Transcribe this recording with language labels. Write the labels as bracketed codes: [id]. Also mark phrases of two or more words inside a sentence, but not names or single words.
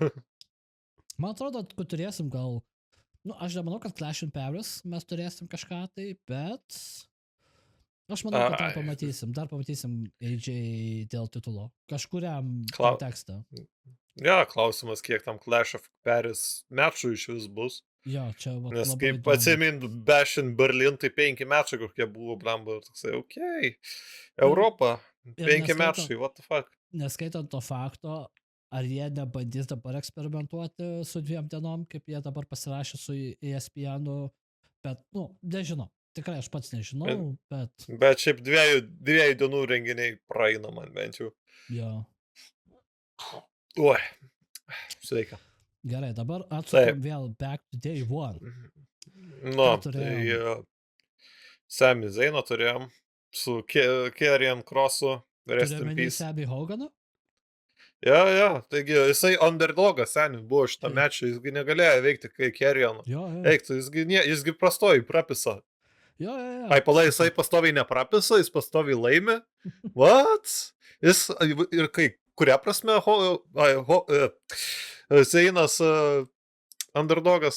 [lt] Man atrodo, kad turėsim gal, aš nemanau, kad Clash in Paris mes turėsim kažką tai, bet aš manau, kad dar pamatysim AJ dėl titulo. Kažkuriam kontekste. Klausimas, kiek tam Clash of Paris mečų iš vis bus. Čia nes kaip atsimint, Bash in Berlin, tai 5 mečai kokie buvo, blambo, toksai, Europa, Ir 5 neskaitant- metai, [en] what the fuck. [lt] Neskaitant to fakto, ar jie nebandys dabar eksperimentuoti su 2 dienom, kaip jie dabar pasirašė su ESPN, bet, nežinau. Tikrai aš pats nežinau, bet Bet šiaip 2 dienų renginiai praeina man bent jau. jo. Oi, sveika. Gerai, dabar atsukam vėl [en] back to day one. [lt] Nu, Ką tai turėjom? Sami Zaino turėjom su Karrion Crossu, [en] rest in [lt] Turėjome [en] peace. [lt] Sammy Hoganą? Jo, taigi jisai underdogas, seniai, buvo šitą mečą, jisgi negalėjo veikti kai Karrioną. Jo. Eiktų, jisgi prastoji prapisa. Jo. Ai, palai, jisai pastoviai neprapisa, jis pastoviai laimi. What? Jis, ir kai, kuria prasme, Zainas underdogas.